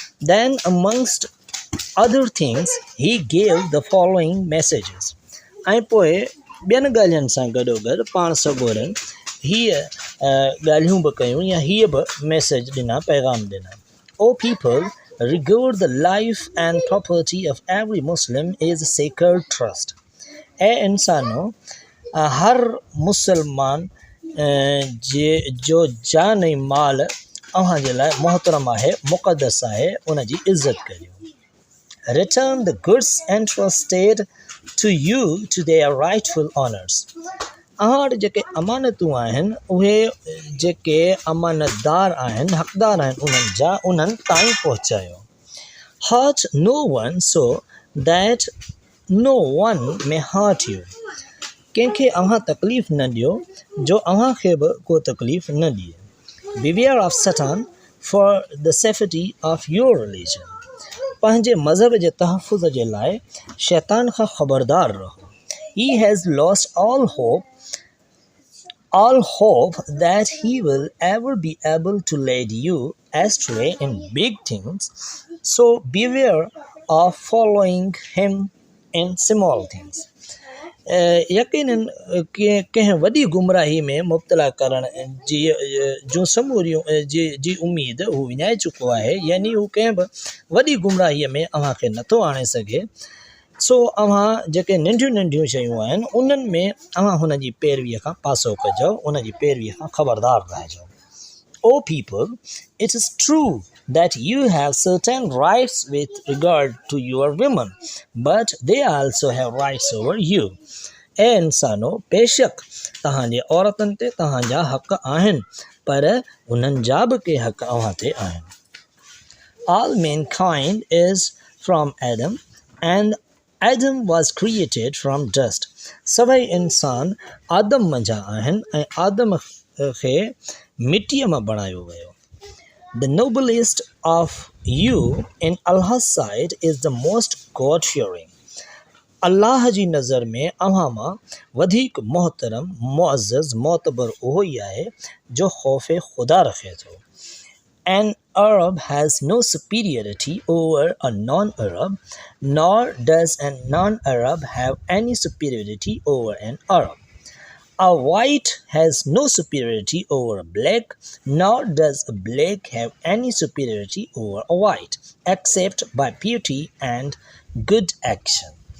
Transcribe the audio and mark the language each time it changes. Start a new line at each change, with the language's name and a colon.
English: Then amongst other things he gave the following messages.
Sindhi: ऐं पोइ ॿियनि ॻाल्हियुनि सां गॾोगॾु पाण सॻोरनि हीअ ॻाल्हियूं बि कयूं या हीअ बि मैसेज ॾिना, पैगाम ॾिना.
English: O people, regard the life and property of every Muslim is a sacred trust.
Sindhi: ऐं इंसानो हर मुसलमान जो जान ऐं माल अव्हां जे लाइ मोहतरम आहे, मुक़दस आहे, उन जी इज़त करियो.
English: Return the goods entrusted to you to their rightful owners.
Sindhi: अव्हां वटि जेके अमानतूं आहिनि उहे जेके अमानतदार आहिनि, हक़दार आहिनि, उन्हनि ताईं पहुचायो.
English: Hurt no one so that no one may hurt you.
Sindhi: कंहिंखे अव्हां तकलीफ़ न ॾियो जो अव्हां खे बि को तकलीफ़ न ॾिए.
English: Beware of Satan for the safety of your religion.
Sindhi: पंहिंजे मज़हब जे तहफ़ुज़ जे लाइ शैतान खां ख़बरदार रहो.
English: He has lost all hope that he will ever be able to lead you astray in big things, so beware of following him in small things.
Sindhi: यकीनन कंहिं वॾी गुमराही में मुब्तला करण जी जूं समूरियूं जी उमेद हू विञाए चुको आहे, यानी हू कंहिं बि वॾी गुमराहीअ में अव्हां खे नथो आणे सघे. सो अव्हां जेके नंढियूं नंढियूं शयूं आहिनि उन्हनि में अव्हां हुन जी पैरवीअ खां पासो कजो, उन जी पैरवीअ खां ख़बरदार रहिजो.
English: O people, it is true that you have certain rights with regard to your women, but they also have rights over you.
Sindhi: ऐं इंसानो बेशक तव्हांजे औरतुनि ते तव्हांजा हक़ आहिनि, पर उन्हनि जा बि के हक़ अव्हां ते आहिनि.
English: All mankind is from Adam, and Adam was created from dust.
Sindhi: सभई इंसान आदम मंझां आहिनि ऐं आदम खे मिटीअ मां बणायो वियो.
English: The noblest of you in Allah's sight is the most God-fearing.
Sindhi: अल्लाह जी नज़र में अव्हां मां वधीक मोहतरम, मुअज़्ज़ज़, मोतबर उहो ई आहे जो ख़ौफ़ ख़ुदा रखे थो.
English: An Arab has no superiority over a non-Arab, nor does a non-Arab have any superiority over an Arab. A white has no superiority over a black, nor does a black have any superiority over a white, except by piety and good action.